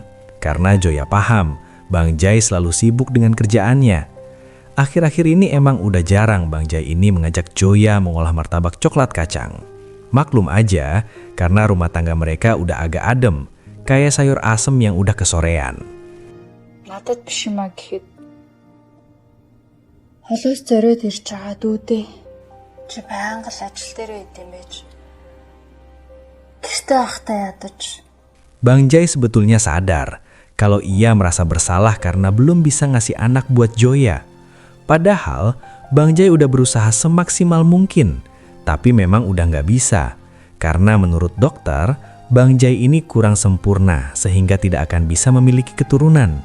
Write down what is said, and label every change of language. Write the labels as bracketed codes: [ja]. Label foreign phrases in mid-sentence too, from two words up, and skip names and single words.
[id] Karena Joya paham, Bang Jai selalu sibuk dengan kerjaannya. Akhir-akhir ini emang udah jarang Bang Jai ini mengajak Joya mengolah martabak coklat kacang. Maklum aja, karena rumah tangga mereka udah agak adem, kayak sayur asem yang udah kesorean. [mn] Надад биш юм а гэхэд холоос зориод ирж байгаа дүүдээ. Чи байнга л ажил дээр байд юм байж. Гэртээ ахтай ядаж. [id] Bang Jai sebetulnya sadar kalau ia merasa bersalah karena belum bisa ngasih anak buat Joya. Padahal Bang Jai udah berusaha semaksimal mungkin, tapi memang udah nggak bisa. Karena menurut dokter, Bang Jai ini kurang sempurna sehingga tidak akan bisa memiliki keturunan.